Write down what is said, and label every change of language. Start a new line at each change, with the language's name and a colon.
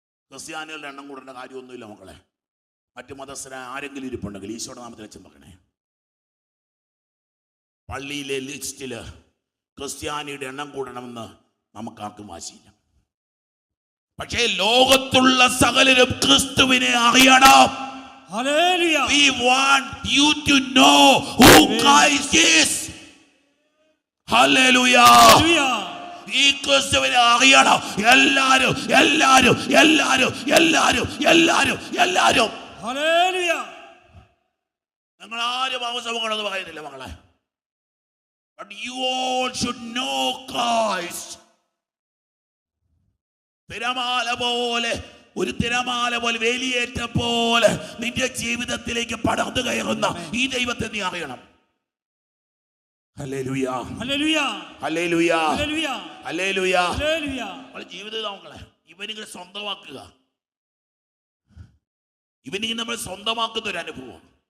Malayalam: ക്രിസ്ത്യാനികളുടെ എണ്ണം കൂടേണ്ട കാര്യമൊന്നുമില്ല മക്കളെ. മറ്റു മതസ്ഥരായ ആരെങ്കിലും ഇരിപ്പുണ്ടെങ്കിൽ ഈശോയുടെ നാമത്തിൽ അച്ഛൻ പറയണേ. പള്ളിയിലെ ലിസ്റ്റില് ക്രിസ്ത്യാനിയുടെ എണ്ണം കൂടണമെന്ന് നമുക്കാർക്കും വാശിയില്ല. പക്ഷേ ലോകത്തുള്ള സകലരും ക്രിസ്തുവിനെ അറിയണം. Hallelujah.
English: We want you to know who Christ is.
Malayalam: Hallelujah. ഈ ക്രിസ്തുവിനെ അറിയണം എല്ലാരും, എല്ലാരും, എല്ലാരും, എല്ലാരും, എല്ലാരും, എല്ലാരും. ഹല്ലേലൂയ. നിങ്ങൾ ആരും അവസരങ്ങളെന്ന് പറയുന്നില്ല മക്കളെ.
English: But you all should know Christ.
Malayalam: തിരമാല പോലെ ഒരു തിരമാല പോലെ വേലിയേറ്റ പോലെ നിന്റെ ജീവിതത്തിലേക്ക് പടർന്നു കയറുന്ന ഈ ദൈവത്തെ നീ അറിയണം. Hallelujah, hallelujah, hallelujah, hallelujah, hallelujah. Hallelujah. ജീവിതം നോക്കളെ, ഇവനിങ്ങനെ സ്വന്തമാക്കുക, ഇവനിങ്ങനെ നമ്മൾ സ്വന്തമാക്കുന്ന ഒരു അനുഭവം.